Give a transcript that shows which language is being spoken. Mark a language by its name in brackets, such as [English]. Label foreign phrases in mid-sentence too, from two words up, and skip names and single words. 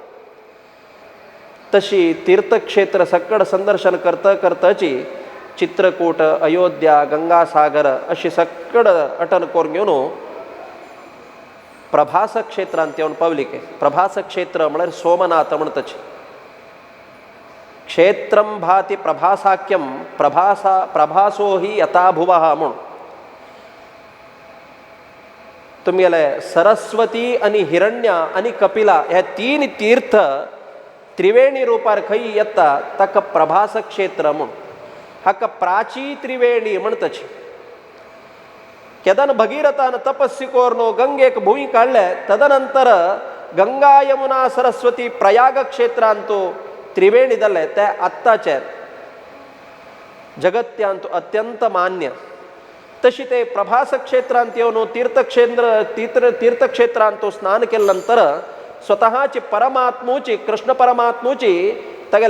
[Konkani] तशी तीर्थक्षेत्र सक्कड संदर्शन करताची चित्रकूट अयोध्या गंगासागर अशी सक्कड अटन करून घेवन प्रभास क्षेत्रांत येवन पावली के प्रभास क्षेत्र म्हळ्यार सोमनाथ म्हणटाचे [Sanskrit] क्षेत्रम भाति प्रभासाख्यम प्रभासो ही यथा भुवः [Konkani] म्हणून तुमगेले सरस्वती आनी हिरण्या आनी कपिला हे 3 तीर्थ त्रिवेणी रूपार खंय येता ताका प्रभास क्षेत्र म्हूण हाका प्राची त्रिवेणी म्हणटाची केदन भगीरथान तपस्वी करून गंगेक भुंय काडले तदनंतर गंगा यमुना सरस्वती प्रयाग क्षेत्रांत त्रिवेणी जाले ते आत्ताचे जगत्यांत अत्यंत मान्य तशी ते प्रभास क्षेत्रांत येवन तीर्थक्षेत्रांत स्नान केले नंतर स्वतःची परमात्मूची कृष्ण परमात्मूची तगेले